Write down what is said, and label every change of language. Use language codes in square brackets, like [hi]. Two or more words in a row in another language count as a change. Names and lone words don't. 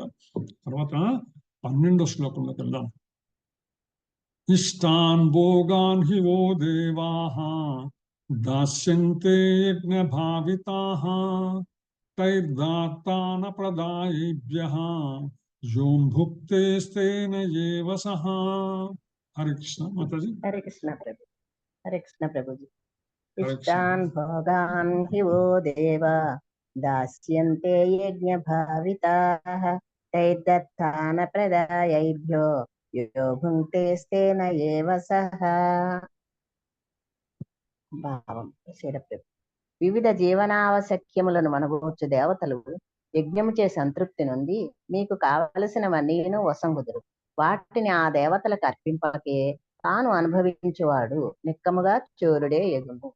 [te] తర్వాత 12వ శ్లోకంలోకి వెళ్దాం. [sa] ఇష్టాన్ భోగాన్ హి వో దేవాః దాస్యంతే యజ్ఞ భావితాః తైర్దాత్తాన ప్రదాయేభ్యః यों भुक्तेस्तेन एव सः। [hi] हरे कृष्ण माताजी। हरे कृष्ण प्रभु। हरे कृष्ण प्रभु जी। हरे [sa] इष्टान् कृष्ण। भोगान् हि वो देवा दास्यन्ते यज्ञभाविताः तैर्दत्तान प्रदायैभ्यो यो भुङ्क्तेस्तेन एव सः। [te] భావం శరప్రభు. వివిధ జీవనావశ్యక్యములను మనగూర్చు దేవతలు యజ్ఞము చే సంతృప్తి నొంది మీకు కావలసినవన్నీను వసంగుదురు. వాటిని ఆ దేవతలకు అర్పింపకే తాను అనుభవించువాడు నిక్కముగా చోరుడే ఎగును.